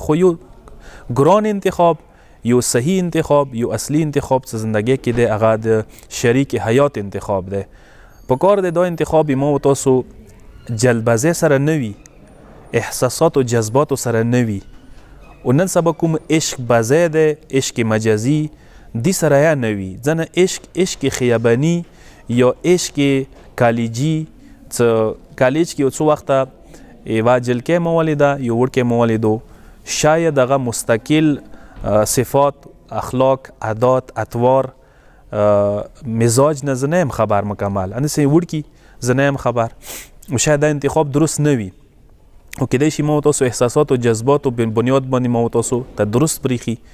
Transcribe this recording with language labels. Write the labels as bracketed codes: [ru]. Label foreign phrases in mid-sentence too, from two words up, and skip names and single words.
[ps] خو یو ګران انتخاب، یو صحیح انتخاب، یو اصلي انتخاب چې زندګۍ کې دی هغه د شریک حیات انتخاب دی. په کار دی دا انتخاب ما و تاسو جلبازۍ سره نه وي، احساسات او جذباتو سره نه وي، و نن سبا کوم عشق بازی دی، عشق مجازی دی سره یا نه وي. ځنه عشق خیابانی یا عشق کالجی، کالج کې یو څو وخته یوه جلکۍ مو ولیده، یو وړکی مو ولیدو، شاید هغه مستقل صفات، اخلاق، عادات، اطوار، مزاج نه زه نه یم خبر مکمل، هسې وړکي زه نه یم خبر، شاید دا انتخاب درست نه وي، او کېدای شي ما تاسو احساسات او جذباتو بنیاد باندې ما تاسو ته درست پریښي.